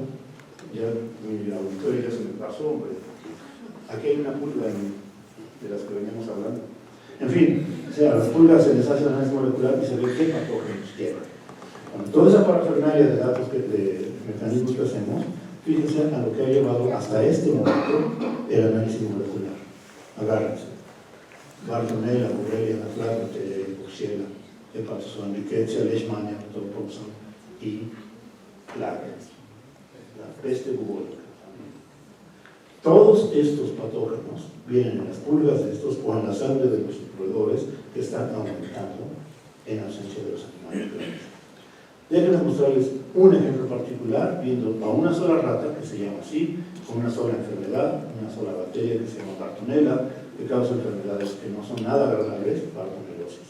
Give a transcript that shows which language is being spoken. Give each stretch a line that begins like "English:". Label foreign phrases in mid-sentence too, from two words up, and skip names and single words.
Spanish: Ya mi auditorio ya se me pasó, hombre. Aquí hay una pulga de las que veníamos hablando. En fin, o sea, a las pulgas se les hace análisis molecular y se ve qué patógenos tienen. Con toda esa parafernalia de datos, de mecanismos que hacemos, fíjense a lo que ha llevado hasta este momento el análisis molecular. Agárrense. Bartonella, Borrelia, Anaplasma, Neisseria, Coxiella, Hepatozoa, Rickettsia, Leishmania, Ptococcus y plaga, la peste bubónica. Todos estos patógenos vienen en las pulgas de estos o en la sangre de los roedores que están aumentando en ausencia de los animales grandes. Déjenme mostrarles un ejemplo particular, viendo a una sola rata, que se llama así, con una sola enfermedad, una sola bacteria que se llama Bartonella, que causa enfermedades que no son nada agradables, bartonelosis.